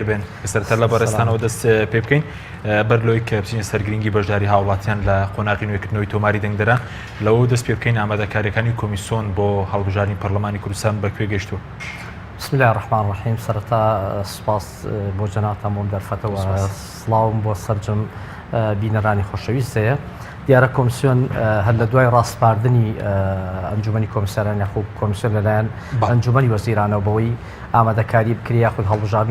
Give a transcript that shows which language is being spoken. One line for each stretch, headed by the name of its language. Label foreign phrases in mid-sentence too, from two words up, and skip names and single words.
Central Kurdish: بێن بەسەرەتا لە بەڕێستانەوە دەست پێ بکەین بەرلۆی کە بچینە سەرگرنگی بەشداری هاوڵاتیان لە قۆناغی نوێکردنەوەی تۆماری دەنگدەران لەوە دەست پێ بکەین ئامادەکاریەکانی کۆمیسیۆن بۆ هەڵبژاردننی پەرلەمانی کوردستان بەکوێ گەیشتووە.
Arabic: بسم الله الرحمن الرحیم.
Central Kurdish: سەرەتا سوپاس بۆ جەنابتان بۆم دەرفەتەوە، سڵاوم بۆ سەرجەم بینەرانی خۆشەویستەیە. دیارە کۆمیسیۆن هەر لە دوای ڕاستپاردنی ئەنجومەنی کۆمیسارانی یاخود کۆمیسیۆن لەلایەن ئەنجومەنی وەزیرانەوە بەوەی ئامادەکاری بکرێ یاخود هەڵبژاردن